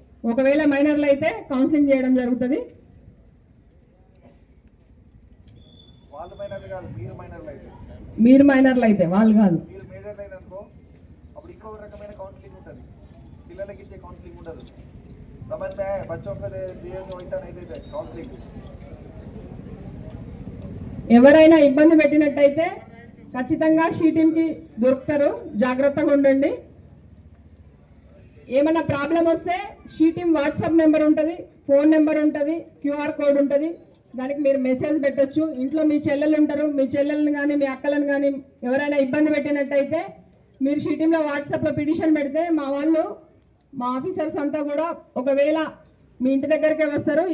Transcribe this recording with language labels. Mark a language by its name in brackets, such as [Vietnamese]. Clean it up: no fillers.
[Telugu] ఒకవేళ మైనర్లు అయితే కౌన్సిలింగ్ చేయడం జరుగుతుంది. వాళ్ళు మైనర్లు కాదు, మీరు మైనర్లు అయితే, మీరు మైనర్లు అయితే వాళ్ళు కాదు. మీరు మేజర్లు అయిననుకో అప్పుడు ఇంకో రకమైన కౌన్సిలింగ్ ఉంటుంది, పిల్లలకి ఇచ్చే కౌన్సిలింగ్ ఉండదు. [Hindi] समझ में आया? बच्चों को दिए जो इतना नहीं देते काउंसलिंग. [Telugu] ఎవరైనా ఇబ్బంది పెట్టినట్టయితే ఖచ్చితంగా షీ టీమ్కి దొరుకుతారు, జాగ్రత్తగా ఉండండి. ఏమైనా ప్రాబ్లం వస్తే షీ టీమ్ వాట్సాప్ నెంబర్ ఉంటుంది, ఫోన్ నెంబర్ ఉంటుంది, క్యూఆర్ కోడ్ ఉంటుంది. దానికి మీరు మెసేజ్ పెట్టొచ్చు. ఇంట్లో మీ చెల్లెలు ఉంటారు, మీ చెల్లెలను కానీ మీ అక్కలను కానీ ఎవరైనా ఇబ్బంది పెట్టినట్టయితే మీరు షీ టీంలో వాట్సాప్లో పిటిషన్ పెడితే మా ఆఫీసర్స్ అంతా కూడా ఒకవేళ మీ ఇంటి దగ్గరికే వస్తారు.